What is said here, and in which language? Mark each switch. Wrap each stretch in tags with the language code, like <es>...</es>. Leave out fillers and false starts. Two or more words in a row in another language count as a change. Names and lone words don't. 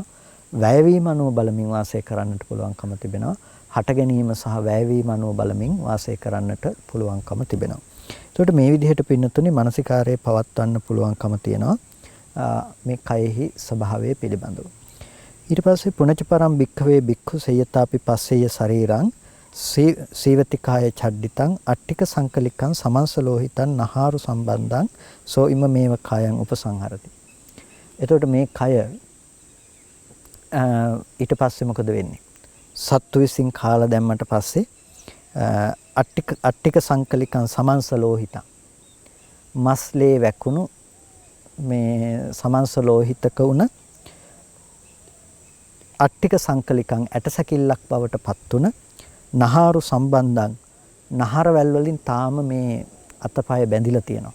<si>වැයවීම අනුව බලමින් වාසය කරන්නට පුළුවන්කම තිබෙනවා. හට ගැනීම සහ වැයවීම අනුව බලමින් වාසය කරන්නට පුළුවන්කම තිබෙනවා. ඒකට මේ විදිහට පින්නතුනේ මානසිකාරයේ පවත්වන්න පුළුවන්කම තියෙනවා මේ කයෙහි ස්වභාවය පිළිබඳව. ඊට පස්සේ</si> <pi>පුනච පරම් භික්ඛවේ භික්ඛු සේයතාපි පස්සේය ශරීරං සීවතිකාය චඩ්ඩිතං අට්ටික සංකලිකං සමන්සලෝහිතං නහාරු සම්බන්ධං සෝ ඉම මේව කායං උපසංහරති.</pi> <si>එතකොට මේ කය ඊට පස්සේ මොකද වෙන්නේ? සත්තු විසින් කාලා දැම්මට පස්සේ</si> <pi>අට්ටික සංකලිකං සමන්සලෝහිතං</pi> <si>මස්ලේ වැකුණු මේ සමන්සලෝහිතක උන</si> <pi>අට්ටික සංකලිකං</pi> <si>ඇටසැකිල්ලක් බවට පත් උන</si> <pi>නහාරු සම්බන්ධං</pi> <si>නහරවැල් වලින් තාම මේ අතපය බැඳිලා තියෙනවා.</si>